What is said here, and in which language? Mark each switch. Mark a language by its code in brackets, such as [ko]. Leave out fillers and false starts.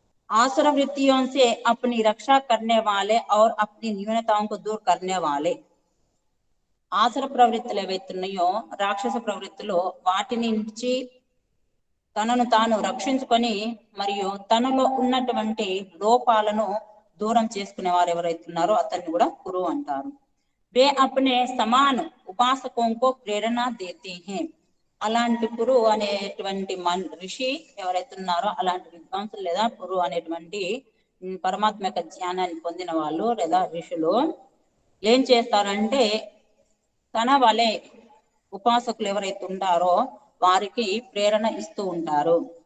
[hi] आसुर वृत्तियों से अपनी रक्षा करने वाले [te] और अपनी न्यूनताओं को दूर करने वाले ఆసుర ప్రవృత్తులు ఏవైతున్నాయో రాక్షస ప్రవృత్తులు వాటిని నుంచి తనను తాను రక్షించుకొని మరియు తనలో ఉన్నటువంటి లోపాలను దూరం చేసుకునే వారు ఎవరైతున్నారో అతన్ని కూడా గురువు అంటారు. [hi] वे अपने समान उपासकों को प्रेरणा देते हैं. [te] అలాంటి పురు అనేటువంటి ఋషి ఎవరైతే ఉన్నారో అలాంటి విద్వాంసులు లేదా పురు అనేటువంటి పరమాత్మ యొక్క జ్ఞానాన్ని పొందిన వాళ్ళు లేదా ఋషులు ఏం చేస్తారంటే తన వలె ఉపాసకులు ఎవరైతే ఉంటారో వారికి ప్రేరణ ఇస్తూ ఉంటారు.